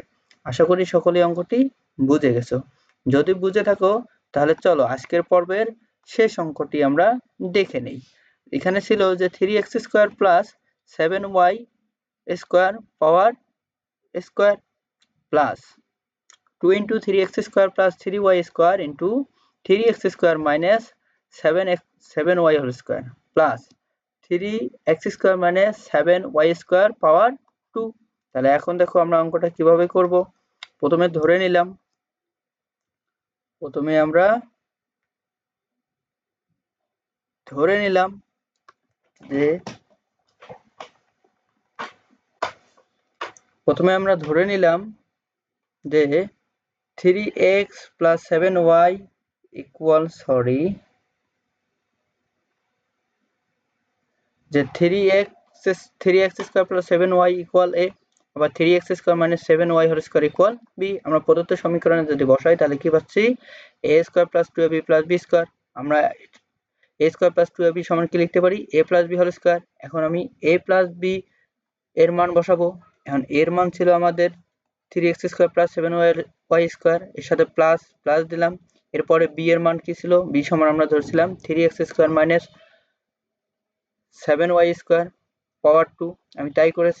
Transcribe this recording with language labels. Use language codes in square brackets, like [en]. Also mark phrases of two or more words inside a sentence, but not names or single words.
[bn] আশা করি সকলেই অঙ্কটি বুঝে গেছো। যদি বুঝে থাকো তাহলে চলো আজকের পর্বের শেষ অঙ্কটি আমরা দেখে নেই। এখানে ছিল যে [en] 3x square plus 7y square power square plus 2 into 3x square plus 3y square into 3x square minus 7y whole square plus 3x square minus 7y square power 2। তাহলে এখন দেখো আমরা অঙ্কটা কিভাবে করব। [bn] প্রথমে ধরে নিলাম যে প্রথমে আমরা ধরে নিলাম যে [en] 3x plus 7y equal যে 3x square plus 7y equal a, আবার 3x square minus 7y whole square equal b। [bn] আমরা প্রদত্ত সমীকরণে যদি বসাই তাহলে কি পাচ্ছি, [en] a square plus 2ab plus b square। [bn] আমরা [en] a square plus 2ab [bn] সমান কি লিখতে পারি, [en] a plus b whole square। [bn] এখন আমি [en] a plus b [bn] এর মান বসাবো। এখন এর মান ছিল আমাদের [en] 3x square plus 7y square, [bn] এর সাথে [en] plus plus [bn] দিলাম। এরপরে b এর মান কি ছিল, b সমান আমরা ধরছিলাম [en] 3x square minus 7y square [bn] পাওয়ার 2। আমি তাই করেছি।